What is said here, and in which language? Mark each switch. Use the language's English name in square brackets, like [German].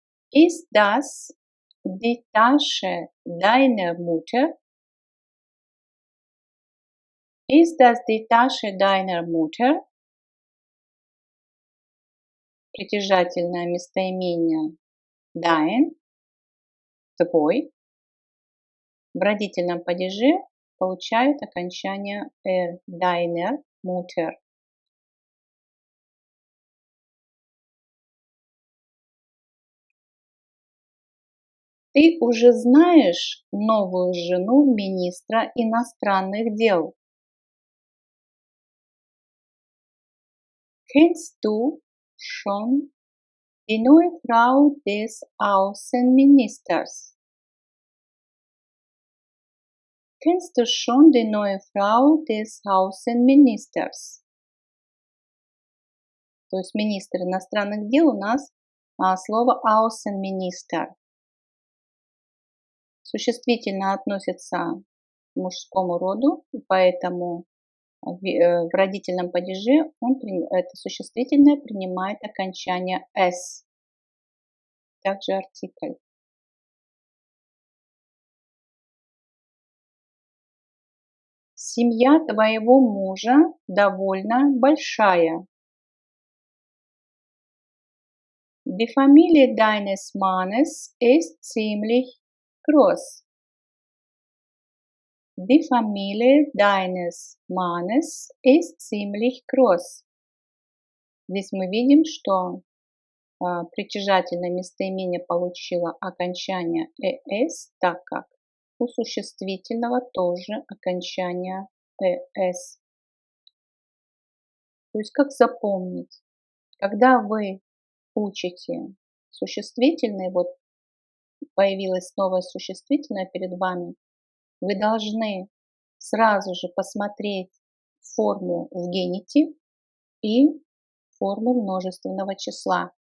[German] Ist das die Tasche deiner Mutter? Ist das die Tasche deiner Mutter? [Russian] Притяжательное местоимение dein, твой. В родительном падеже получают окончание [German] deiner Mutter. [Russian] Ты уже знаешь новую жену министра иностранных дел? [German] Kennst du schon die neue Frau des Außenministers? Kennst du schon die neue Frau des Außenministers? [Russian] То есть министр иностранных дел у нас слово Außenminister. Существительное относится к мужскому роду, поэтому в родительном падеже это существительное принимает окончание «с». также артикль. Семья твоего мужа довольно большая. [German] Die Familie deines Mannes ist ziemlich groß. Die Familie deines Mannes ist ziemlich groß. [Russian] Здесь мы видим, что притяжательное местоимение получило окончание «эс», так как у существительного тоже окончание «эс». То есть как запомнить? Когда вы учите существительные, вот появилось новое существительное перед вами, вы должны сразу же посмотреть форму в генитив и форму множественного числа.